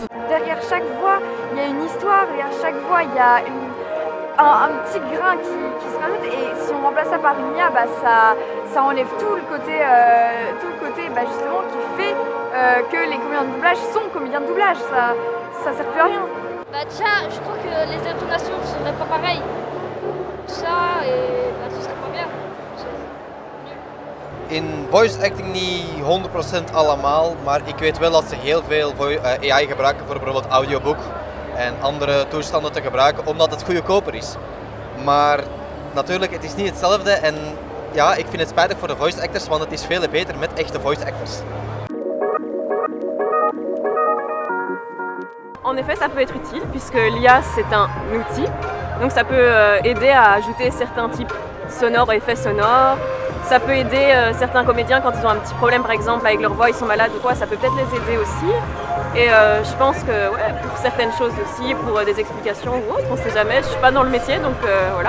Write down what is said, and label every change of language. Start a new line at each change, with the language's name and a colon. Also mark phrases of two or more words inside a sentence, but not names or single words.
French: Derrière chaque voix, il y a une histoire, derrière chaque voix, il y a un petit grain qui se rajoute, et si on remplace ça par une IA, ça enlève tout le côté justement qui fait que les comédiens de doublage sont comédiens de doublage, ça sert plus à rien. Déjà, je crois que les intonations ne seraient pas pareilles. Ça, et ce serait pas bien.
Dutch: In
English: voice acting
Dutch: niet 100% allemaal, maar ik weet wel dat ze heel veel AI gebruiken voor bijvoorbeeld audioboek en andere toestanden te gebruiken, omdat het goedkoper is. Maar natuurlijk, het is niet hetzelfde en ja, ik vind het spijtig voor de
English: voice actors,
Dutch: want het is veel beter met echte
English: voice actors.
French: En effet, ça peut être utile puisque l'IA c'est un outil, donc ça peut aider à ajouter certains types sonores, effets sonores. Ça peut aider certains comédiens quand ils ont un petit problème par exemple avec leur voix, ils sont malades ou quoi, ça peut peut-être les aider aussi. Et je pense que pour certaines choses aussi, pour des explications ou autres, on ne sait jamais, je ne suis pas dans le métier donc voilà.